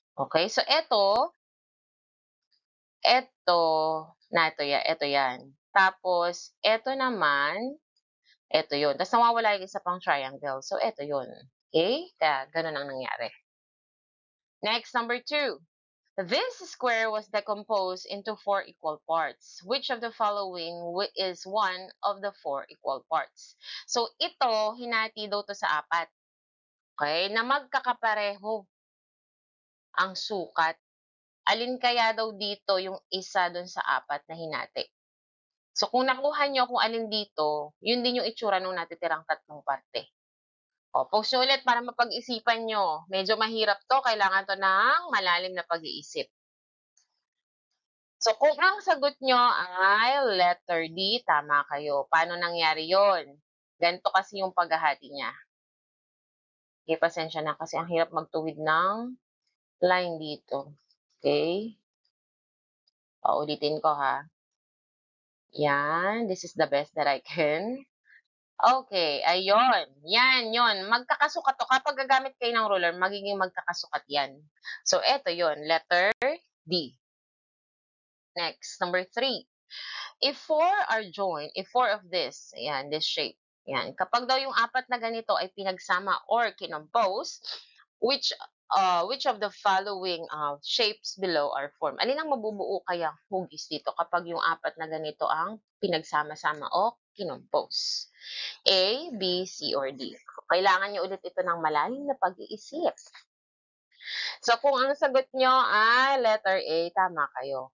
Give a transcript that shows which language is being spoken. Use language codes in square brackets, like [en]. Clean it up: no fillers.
[tl] Okay, so ito, ito yan. Tapos, ito naman, ito yun. Tapos, nawawala yung isa pang triangle. So, ito yun. Okay? Kaya, ganun ang nangyari. [en] Next, number 2. This square was decomposed into 4 equal parts. Which of the following is one of the 4 equal parts? [tl] So, ito, hinati daw to sa 4. Okay? Na magkakapareho ang sukat. Alin kaya daw dito yung isa dun sa 4 na hinati? So, kung nakuha nyo kung alin dito, yun din yung itsura nung natitirang 3 parte. O, post nyo ulit para mapag-isipan nyo. Medyo mahirap to, kailangan to ng malalim na pag-iisip. So, kung ang sagot nyo ay letter D, tama kayo. Paano nangyari yon? Ganito kasi yung paghahati niya. Okay, pasensya na kasi ang hirap magtuwid ng line dito. Okay? Paulitin ko ha. [en] Yan, this is the best that I can. [tl] Okay, ayun. Yan, yon. Magkakasukat to. Kapag gagamit kayo ng ruler, magiging magkakasukat yan. So, eto yon, letter D. [en] Next, number 3. If 4 are joined, if 4 of this, ayan, this shape, ayan, [tl] kapag daw yung 4 na ganito ay pinagsama or kinompose, [en] which of the following shapes below are formed? [tl] Alin ang mabubuo kayang hugis dito kapag yung 4 na ganito ang pinagsama-sama o kinompose? A, B, C, or D? Kailangan nyo ulit ito ng malalim na pag-iisip. So, kung ang sagot nyo ay letter A, tama kayo.